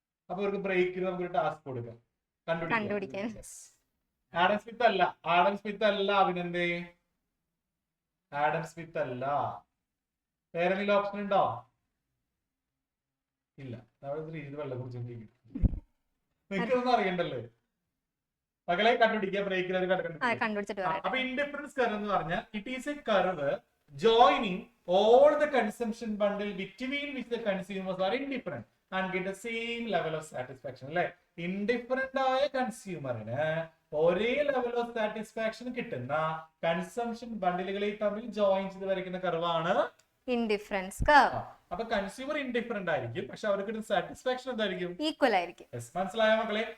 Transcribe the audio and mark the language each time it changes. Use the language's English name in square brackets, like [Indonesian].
[Malayalam] അപ്പൊ ഒരു ബ്രേക്കിൽ നമുക്കൊരു ടാസ്ക് കൊടുക്കാം, കണ്ടുപിടിക്കാൻ. ആഡം സ്മിത്ത് അല്ല, ആഡം സ്മിത്ത് അല്ല അഭിനന്ദേ, ആഡം സ്മിത്ത് അല്ല. വേറെ എന്തെങ്കിലും ഓപ്ഷൻ ഉണ്ടോ? ഇല്ല. വെള്ളം കുറിച്ച് നിങ്ങൾക്കൊന്നും അറിയണ്ടല്ലേ മകളെ? കണ്ടുപിടിക്കുക, ബ്രേക്കിൽ കണ്ടുപിടിച്ചിട്ട്. അപ്പൊ ഇൻഡിഫറൻസ് കർവ് എന്ന് പറഞ്ഞാൽ [English] It is a curve joining all the consumption bundle between which the consumers are indifferent and get the same level of satisfaction. [Malayalam] അല്ലെ? ഇൻഡിഫറന്റ് ആയ കൺസ്യൂമറിന് ഒരേ ലെവൽ ഓഫ് സാറ്റിസ്ഫാക്ഷൻ കിട്ടുന്ന കൺസംഷൻ ബണ്ടിലുകളെ തമ്മിൽ ജോയിൻ ചെയ്ത് വരയ്ക്കുന്ന കർവാണ് ഇൻഡിഫറൻസ് കർവ്. അപ്പൊ കൺസ്യൂമർ ഇൻഡിഫറന്റ് ആയിരിക്കും, പക്ഷെ അവർക്ക് സാറ്റിസ്ഫാക്ഷൻ എന്തായിരിക്കും? ഈക്വൽ ആയിരിക്കും. മനസ്സിലായ മക്കളെ?